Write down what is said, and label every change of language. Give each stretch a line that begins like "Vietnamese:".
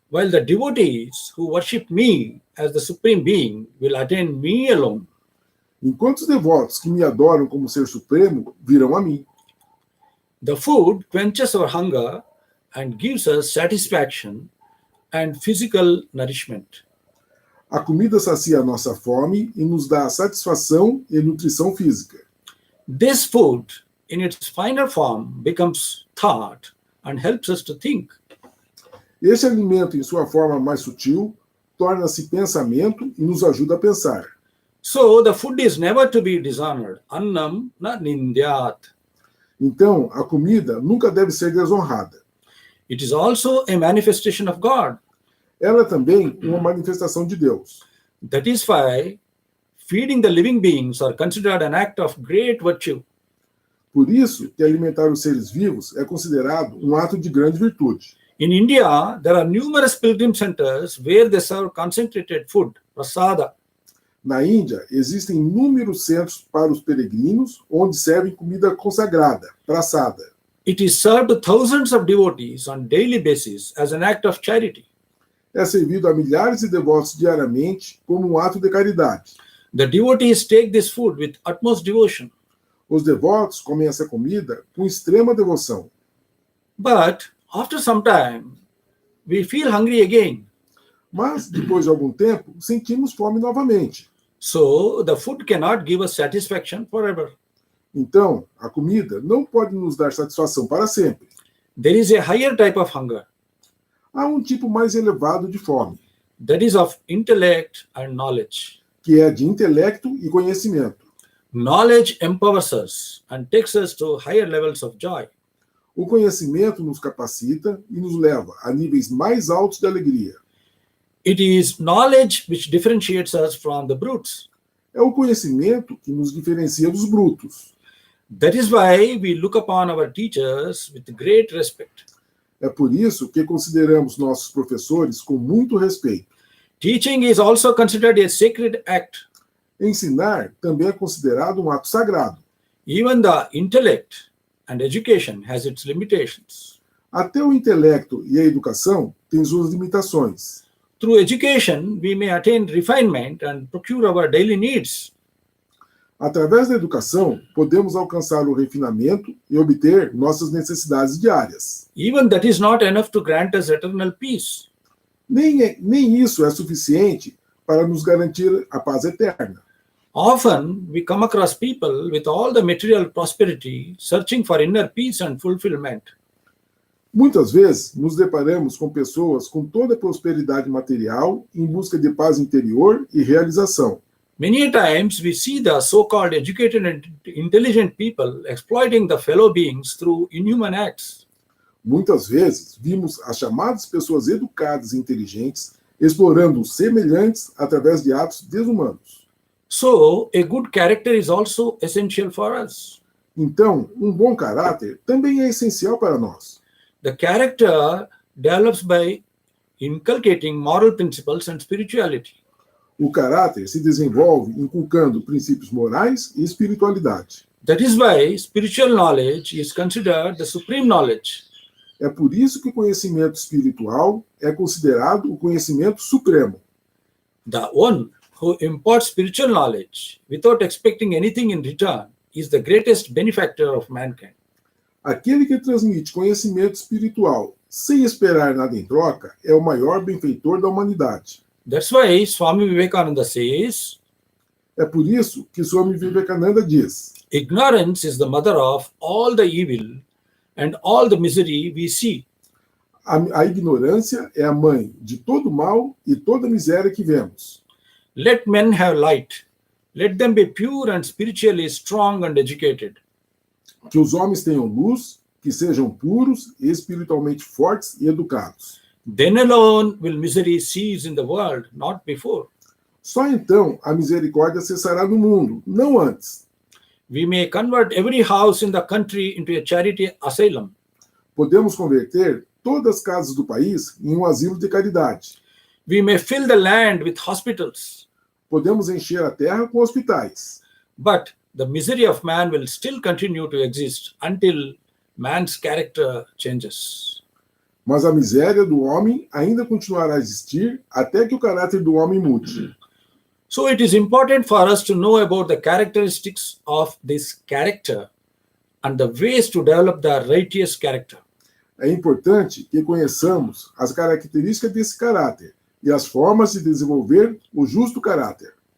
English: while the devotees who worship me as the supreme being will attain me alone.
Portuguese: enquanto os devotos que me adoram como ser supremo virão a mim.
English: The food quenches our hunger and gives us satisfaction and physical nourishment.
Portuguese: A comida sacia a nossa fome e nos dá satisfação e nutrição física.
English: This food, in its finer form, becomes thought and helps us to think.
Portuguese: Este alimento, em sua forma mais sutil, torna-se pensamento e nos ajuda a pensar.
English: So the food is never to be dishonored.
Sanskrit: Annam na nindyat.
Portuguese: Então, a comida nunca deve ser desonrada.
English: It is also a manifestation of God.
Portuguese: Ela é também uma manifestação de Deus.
English: That is why feeding the living beings are considered an act of great virtue.
Portuguese: Por isso que alimentar os seres vivos é considerado um ato de grande virtude.
English: In India, there are numerous pilgrim centers where they serve concentrated food, prasada.
Portuguese: Na Índia, existem inúmeros centros para os peregrinos onde servem comida consagrada, praçada.
English: It is served to thousands of devotees on daily basis as an act of charity.
Portuguese: É servido a milhares de devotos diariamente como um ato de caridade.
English: The devotees take this food with utmost devotion.
Portuguese: Os devotos comem essa comida com extrema devoção.
English: But after some time, we feel hungry again.
Portuguese: Mas, depois de algum tempo, sentimos fome novamente.
English: So the food cannot give us satisfaction forever.
Portuguese: Então, a comida não pode nos dar satisfação para sempre.
English: There is a higher type of hunger,
Portuguese: Há um tipo mais elevado de fome,
English: that is of intellect and knowledge.
Portuguese: que é de intelecto e conhecimento.
English: Knowledge empowers us and takes us to higher levels of joy.
Portuguese: O conhecimento nos capacita e nos leva a níveis mais altos de alegria.
English: It is knowledge which differentiates us from the brutes.
Portuguese: É o conhecimento que nos diferencia dos brutos.
English: That is why we look upon our teachers with great respect.
Portuguese: É por isso que consideramos nossos professores com muito respeito.
English: Teaching is also considered a sacred act.
Portuguese: Ensinar também é considerado um ato sagrado.
English: Even the intellect and education has its limitations.
Portuguese: Até o intelecto e a educação têm suas limitações.
English: Through education, we may attain refinement and procure our daily needs.
Portuguese: Através da educação, podemos alcançar o refinamento e obter nossas necessidades diárias.
English: Even that is not enough to grant us eternal peace.
Portuguese: Nem isso é suficiente para nos garantir a paz eterna.
English: Often, we come across people with all the material prosperity, searching for inner peace and fulfillment.
Portuguese: Muitas vezes, nos deparamos com pessoas com toda a prosperidade material em busca de paz interior e realização.
English: Many times, we see the so-called educated and intelligent people exploiting the fellow beings through inhuman acts.
Portuguese: Muitas vezes, vimos as chamadas pessoas educadas e inteligentes explorando os semelhantes através de atos desumanos.
English: So, a good character is also essential for us.
Portuguese: Então, um bom caráter também é essencial para nós.
English: The character develops by inculcating moral principles and spirituality.
Portuguese: O caráter se desenvolve inculcando princípios morais e espiritualidade.
English: That is why spiritual knowledge is considered the supreme knowledge.
Portuguese: É por isso que o conhecimento espiritual é considerado o conhecimento supremo.
English: The one who imparts spiritual knowledge without expecting anything in return is the greatest benefactor of mankind.
Portuguese: Aquele que transmite conhecimento espiritual sem esperar nada em troca é o maior benfeitor da humanidade.
English: That's why Swami Vivekananda says,
Portuguese: É por isso que Swami Vivekananda diz:
English: ignorance is the mother of all the evil and all the misery we see.
Portuguese: a ignorância é a mãe de todo mal e toda miséria que vemos.
English: Let men have light. Let them be pure and spiritually strong and educated.
Portuguese: Que os homens tenham luz, que sejam puros, espiritualmente fortes e educados.
English: Then alone will misery cease in the world, not before.
Portuguese: Só então a misericórdia cessará no mundo, não antes.
English: We may convert every house in the country into a charity asylum.
Portuguese: Podemos converter todas as casas do país em um asilo de caridade.
English: We may fill the land with hospitals.
Portuguese: Podemos encher a terra com hospitais.
English: But the misery of man will still continue to exist until man's character changes.
Portuguese: Mas a miséria do homem ainda continuará a existir até que o caráter do homem mude.
English: So it is important for us to know about the characteristics of this character and the ways to develop the righteous character.
Portuguese: É importante que conheçamos as características desse caráter e as formas de desenvolver o justo caráter.